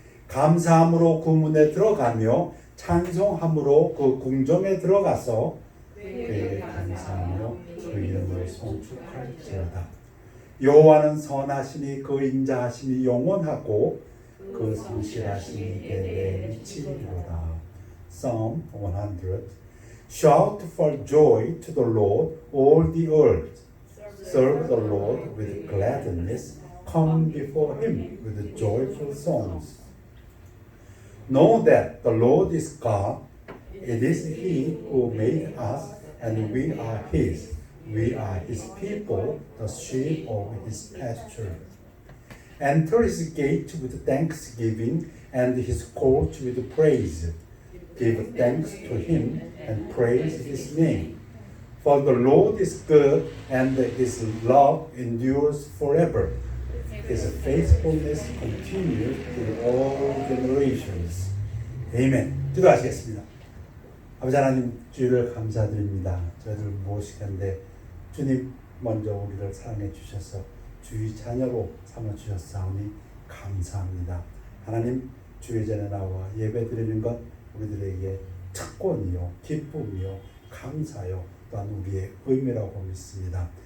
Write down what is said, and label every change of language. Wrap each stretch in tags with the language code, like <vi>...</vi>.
<ko>감사함으로 그 문에 들어가며 찬송함으로 그 궁정에 들어가서 그에게 감사하며 그 이름을 송축할지어다. 여호와는 선하시니 그 인자하심이 영원하고 그 성실하심이 대대에 미치리로다.</ko> <en>Psalm 100. Shout for joy to the Lord, all the earth. Serve the Lord with gladness. Come before him with joyful songs. Know that the Lord is God. It is he who made us, and we are his. We are his people, the sheep of his pasture. Enter his gate with thanksgiving, and his court with praise. Give thanks to him and praise his name. For the Lord is good, and his love endures forever. His faithfulness continues to all generations.</en> <ko>아멘. 기도하시겠습니다. 아버지 하나님, 주의를 감사드립니다. 저희들 모시건대 주님 먼저 우리를 사랑해 주셔서 주의 자녀로 삼아 주셨사오니 감사합니다. 하나님, 주의 전에 나와 예배 드리는 것 우리들에게 특권이요 기쁨이요 감사요 또한 우리의 의미라고 믿습니다.</ko>